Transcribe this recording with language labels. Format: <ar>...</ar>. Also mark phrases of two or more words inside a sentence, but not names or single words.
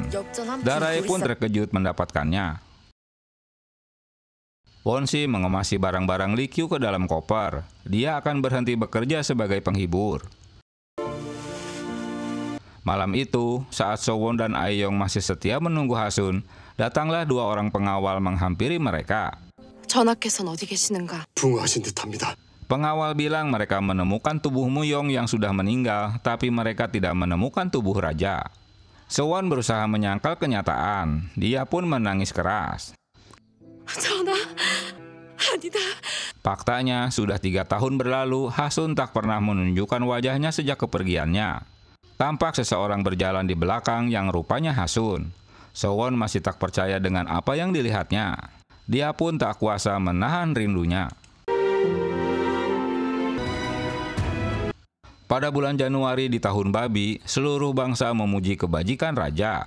<id>Dalrae pun terkejut mendapatkannya. Wonsi mengemasi barang-barang Likyu ke dalam koper. Dia akan berhenti bekerja sebagai penghibur. Malam itu, saat Sewon dan Aeyong masih setia menunggu Hasun, datanglah 2 orang pengawal menghampiri mereka.</id> <ko>전하께서는 어디 계시는가? 붕어하신 듯합니다.</ko> <id>Pengawal bilang mereka menemukan tubuh Muyong yang sudah meninggal, tapi mereka tidak menemukan tubuh raja. Sewon berusaha menyangkal kenyataan. Dia pun menangis keras.</id> <ko>전하, 아니다.</ko> <id>Faktanya, sudah 3 tahun berlalu, Hasun tak pernah menunjukkan wajahnya sejak kepergiannya. Tampak seseorang berjalan di belakang yang rupanya Hasun. Sewon masih tak percaya dengan apa yang dilihatnya. Dia pun tak kuasa menahan rindunya. Pada bulan Januari di tahun babi, seluruh bangsa memuji kebajikan raja.</id>